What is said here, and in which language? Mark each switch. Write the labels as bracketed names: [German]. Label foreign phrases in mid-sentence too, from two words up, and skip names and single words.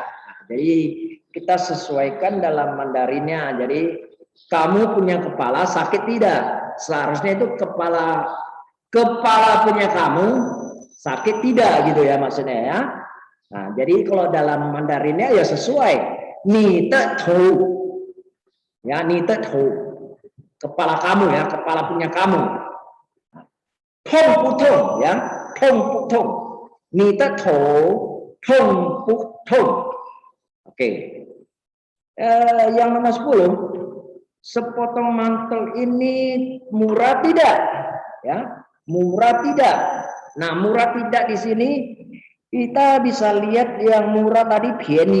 [Indonesian] Nah, jadi kita sesuaikan dalam Mandarinnya. Jadi kamu punya kepala sakit tidak? Seharusnya itu kepala punya kamu sakit tidak gitu ya maksudnya ya. Nah, jadi kalau dalam Mandarinnya ya sesuai. [Chinese] 你的头. Ya, 你的头. [Indonesian] Kepala kamu ya, kepala punya kamu. [Chinese] 痛不痛 ya, 痛不痛. 你的头, 痛不痛. [Indonesian] Oke. Yang nomor 10, sepotong mantel ini murah tidak? Ya, murah tidak. Nah, murah tidak di sini kita bisa lihat yang murah tadi pieni.